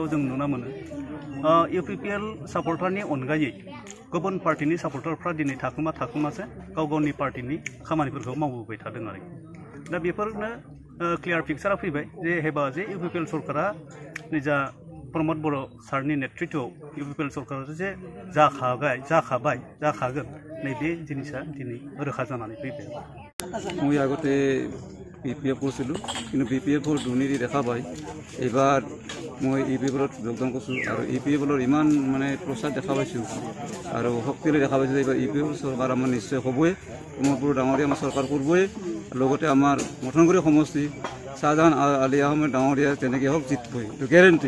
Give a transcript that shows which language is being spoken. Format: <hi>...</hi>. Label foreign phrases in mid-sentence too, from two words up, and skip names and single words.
<brx>जों नुनो मोनो इउपिपिएल सापर्टारनि अनगायै गुबुन पार्टिनि सापर्टारफ्रा दिनै थाखोमासो गाव गावनि पार्टिनि खामानिफोरखौ मावबोबाय थादों आरो दा बेफोरनो क्लियार पिक्चारा फैबाय जे हेबा जे इउपिपिएल सरकारा निजा प्रमद बर' सारनि नेतृत्वआव इउपिपिएल सरकारा जे जाखागोन नैबे जिनिसा दिनै रोखा जानानै फैबाय।</brx> <as>মই আগতে বিপিএফ करছিলো কিন্তু বিপিএফৰ দুৰ্নীতি দেখা পাই এবাৰ মই ইউপিপিএলত যোগদান কৰিছোঁ আৰু ইউপিপিএলৰ ইমান মানে প্ৰচাৰ দেখা পাইছোঁ আৰু শক্তিৰে দেখা পাইছোঁ এইবাৰ ইউপিপিএল চৰকাৰ আমাৰ নিশ্চয় হ'বই প্ৰমোদপুৰ ডাঙৰীয়া আমাৰ চৰকাৰ কৰিবই লগতে আমাৰ মথনগুৰি সমষ্টি শাহজাহান আলী আহমেদ ডাঙৰীয়া তেনেকৈ হওক জিতবই এইটো গেৰেণ্টি।</as>